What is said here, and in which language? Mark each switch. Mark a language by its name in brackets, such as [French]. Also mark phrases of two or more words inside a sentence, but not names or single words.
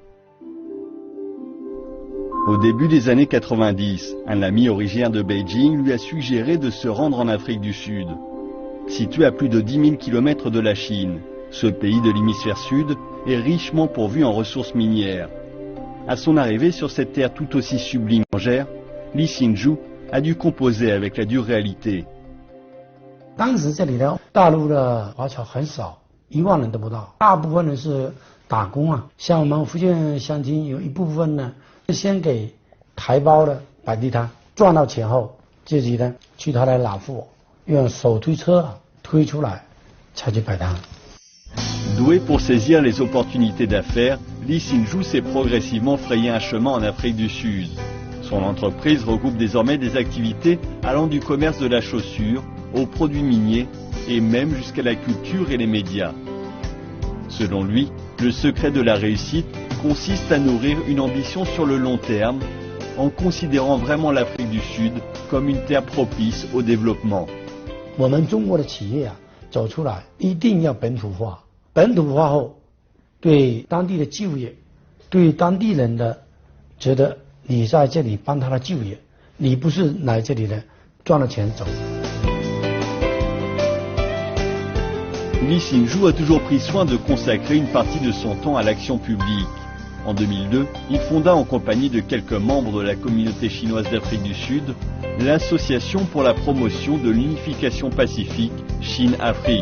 [French] Au début des années 90, un ami originaire de Beijing lui a suggéré de se rendre en Afrique du Sud. Situé à plus de 10 000 km de la Chine, ce pays de l'hémisphère sud est richement pourvu en ressources minières. À son arrivée sur cette terre tout aussi sublime et étrangère, Lee Hsin-ju a dû composer avec la dure réalité. [Chinese] 当时这里的大陆的华侨很少，1万人都不到，大部分人是打工啊。像我们福建乡亲有一部分呢，先给台胞的摆地摊，赚到钱后，自己呢去他的老货，用手推车推出来，才去摆摊。 [French] Doué pour saisir les opportunités d'affaires, Lee Hsin-ju s'est progressivement frayé un chemin en Afrique du Sud. Son entreprise regroupe désormais des activités allant du commerce de la chaussure aux produits miniers et même jusqu'à la culture et les médias. Selon lui, le secret de la réussite consiste à nourrir une ambition sur le long terme en considérant vraiment l'Afrique du Sud comme une terre propice au développement. [Chinese] 我们中国的企业啊，走出来一定要本土化。本土化后，对当地的就业，对当地人的觉得你在这里帮他的就业，你不是来这里的赚了钱走。 [French] Lee Hsin-ju a toujours pris soin de consacrer une partie de son temps à l'action publique. En 2002, il fonda en compagnie de quelques membres de la communauté chinoise d'Afrique du Sud l'Association pour la promotion de l'unification pacifique Chine-Afrique.